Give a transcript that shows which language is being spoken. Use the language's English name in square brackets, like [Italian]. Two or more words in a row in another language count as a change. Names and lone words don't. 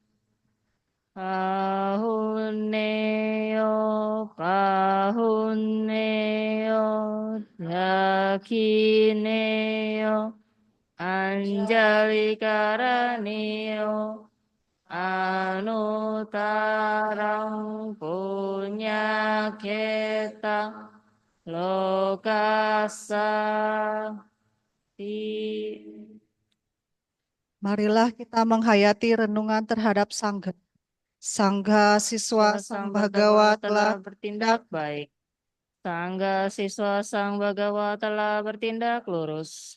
[Pali] Pahuneo Dakineo Anjali Karaneo Anutarang Punya Keta Lokasa. [Indonesian] Marilah kita menghayati renungan terhadap Sangha. Sangha siswa Sang Bhagawa telah bertindak baik. Sangga siswa Sang Bhagawa telah bertindak lurus.